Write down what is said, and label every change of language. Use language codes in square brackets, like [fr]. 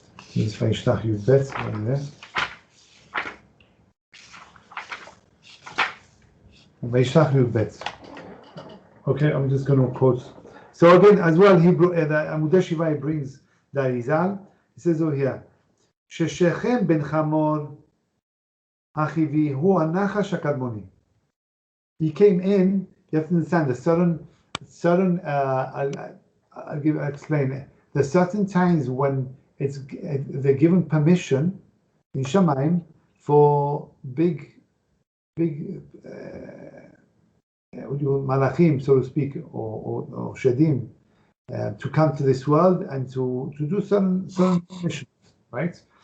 [en] Here's Vayishlach Yudbet. Vayishlach Yudbet. Okay, I'm just going to quote. So again, as well, the Amudei Shiva brings the Arizal. He says over here, [he] ששכם בן חמור החיבי הוא הנחש הקדמוני. [en] He came in, you have to understand, the certain I'll explain. There's certain times when they're given permission in Shamayim for big malachim, so to speak, or shedim, to come to this world and to do certain missions, right?